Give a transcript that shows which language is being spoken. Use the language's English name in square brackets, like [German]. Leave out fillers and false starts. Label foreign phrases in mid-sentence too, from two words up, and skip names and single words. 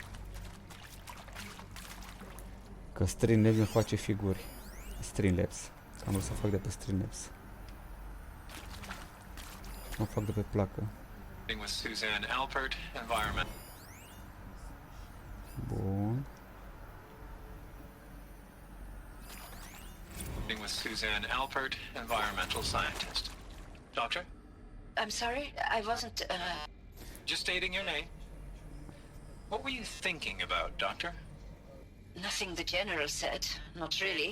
[Romanian] Că Streamlabs îmi face figuri. Streamlabs. Am vrut să fac de pe Streamlabs. Mă fac de pe placă. Bun. [English] With Suzanne Alpert, environmental scientist. Doctor? I'm sorry, I wasn't, Just stating your name. What were you thinking about, Doctor? Nothing the General said, not really.